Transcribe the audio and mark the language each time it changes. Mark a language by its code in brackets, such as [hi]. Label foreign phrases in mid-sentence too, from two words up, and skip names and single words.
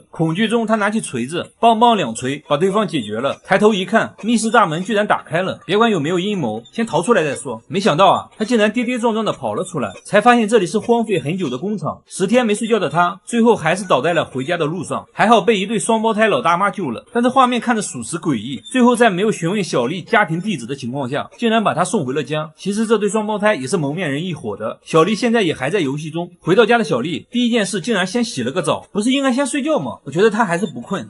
[zh] 恐懼中她拿起錘子，梆梆2錘把對方解決了。抬頭一看，密室大門居然打開了，別管有沒有陰謀，先逃出來再說。沒想到啊，她竟然跌跌撞撞的跑了出來，才發現這裡是荒廢很久的工廠。10天沒睡覺的她，最後還是倒在了回家的路上，還好被一對雙胞胎老大媽救了。但是畫面看着屬實詭異，最後在沒有詢問小麗家庭地址的情況下，竟然把她送回了家。其實這對雙胞胎也是蒙面人一夥的，小麗現在也還在遊戲中。回到家的小麗第一件事竟然先洗了個澡，不是應該先睡覺嗎？我覺得她還是不困。